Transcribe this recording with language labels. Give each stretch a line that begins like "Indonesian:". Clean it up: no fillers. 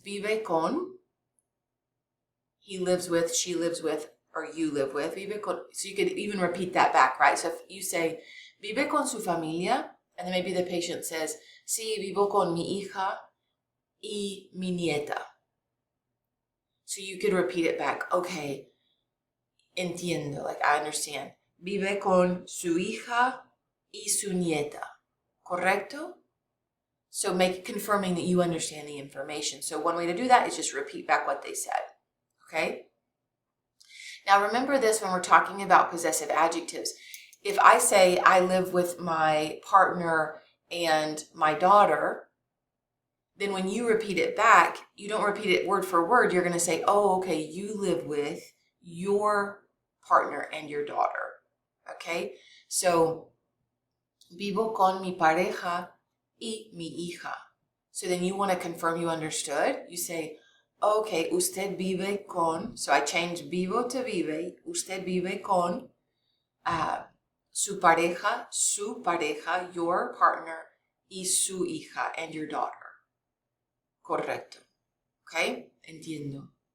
Spanish: Vive con,
English: he lives with, she lives with, or you live with. Vive con, so you could even repeat that back, right? So if you say,
Spanish: vive con su familia,
English: and then maybe the patient says,
Spanish: sí, vivo con mi hija y mi nieta.
English: So you could repeat it back. Okay, entiendo, like I understand.
Spanish: Vive con su hija y su nieta. Correcto?
English: So confirming that you understand the information. So one way to do that is just repeat back what they said. Okay? Now remember this when we're talking about possessive adjectives. If I say I live with my partner and my daughter, then when you repeat it back, you don't repeat it word for word. You're going to say, oh, okay, you live with your partner and your daughter. Okay?
Spanish: So, vivo con mi pareja y mi hija.
English: So then you want to confirm you understood. You say, okay,
Spanish: usted vive con,
English: so I change vivo to vive.
Spanish: Usted vive con su pareja,
English: your partner,
Spanish: y su hija,
English: and your daughter.
Spanish: Correcto. Okay? Entiendo.